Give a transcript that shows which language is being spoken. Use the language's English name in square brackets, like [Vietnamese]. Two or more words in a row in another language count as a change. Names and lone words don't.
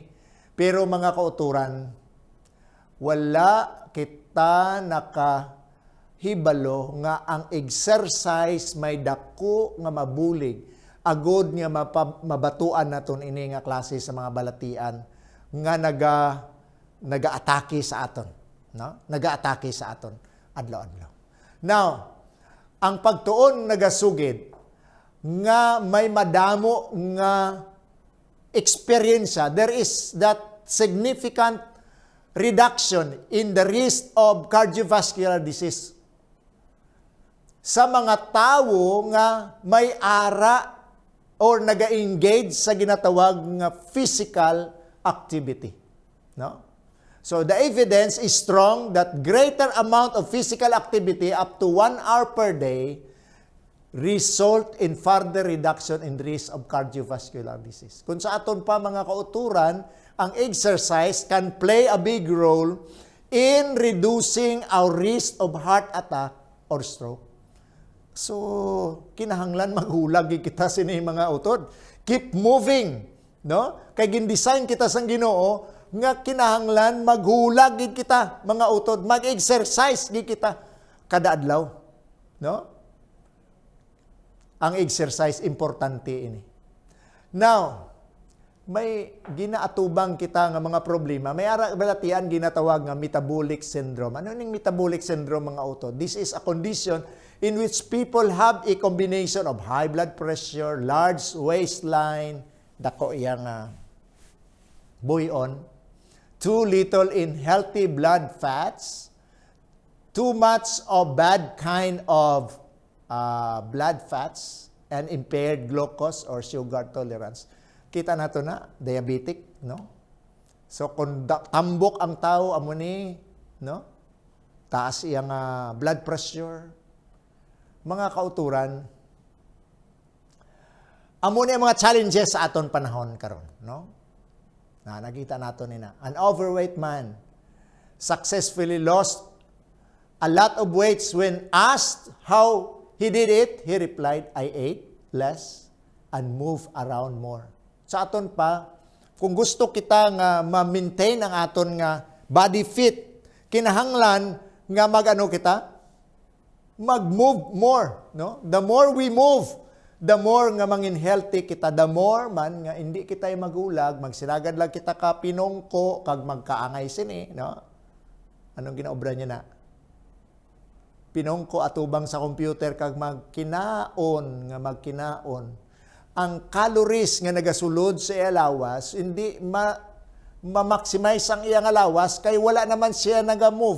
[Hiligaynon] Pero mga kauturan, wala kita nakahibalo nga ang exercise may dako nga mabulig agod nga mabatuan naton ini nga klase sa mga balatian nga naga-atake sa aton, no? Naga-atake sa aton adlaw-adlaw. Now, ang pagtuon nagasugid nga may madamo nga experience, [English] there is that significant reduction in the risk of cardiovascular disease [Hiligaynon] sa mga tawo nga may ara or naga-engage sa ginatawag nga [English] physical activity, [Hiligaynon] no? [English] So the evidence is strong that greater amount of physical activity up to 1 hour per day result in further reduction in risk of cardiovascular disease. [Hiligaynon] Kung sa aton pa mga kauturan, ang [English] exercise can play a big role in reducing our risk of heart attack or stroke. So, [Hiligaynon] kinahanglan maghulag kita sini mga utod. [English] Keep moving, [Hiligaynon] no? Kay gindesign kita sang Ginoo nga kinahanglan maghulag gid kita mga utod, mag-exercise gid kita kada adlaw, no? Ang exercise importante ini. Now, may ginaatubang kita nga mga problema. May ara balatian ginatawag nga [English] metabolic syndrome. [Hiligaynon] Ano ning [English] metabolic syndrome [Hiligaynon] mga utod? [English] This is a condition in which people have a combination of high blood pressure, large waistline, [Hiligaynon] dako iyang buhayon, [English] too little in healthy blood fats, too much of bad kind of blood fats, and impaired glucose or sugar tolerance. [Hiligaynon] Kita nato na, diabetic, no? So, kung tambok ang tao, amo ni, no? Taas iyang [English] blood pressure. [Hiligaynon] Mga kauturan, amo ni mga challenges sa aton panahon karon, no? Na nakita nato nina. [English] An overweight man successfully lost a lot of weight when asked how he did it. He replied, I ate less and move around more. [Hiligaynon] Sa aton pa, kung gusto kita nga ma-maintain ang aton nga [English] body fit, [Hiligaynon] kinahanglan nga mag-ano kita? [English] Mag-move more, no? The more we move, the more [Hiligaynon] nga mangin healthy kita, [English] the more [Hiligaynon] man nga hindi kita magulag, magsilagad lang kita ka pinongko, kag magkaangay sini, no? Anong ginaobra niya na? Pinongko atubang sa computer, kag magkinaon, nga magkinaon. Ang calories nga nagasulod sa iya lawas, hindi ma-maximize ang iyang lawas, kay wala naman siya naga-move.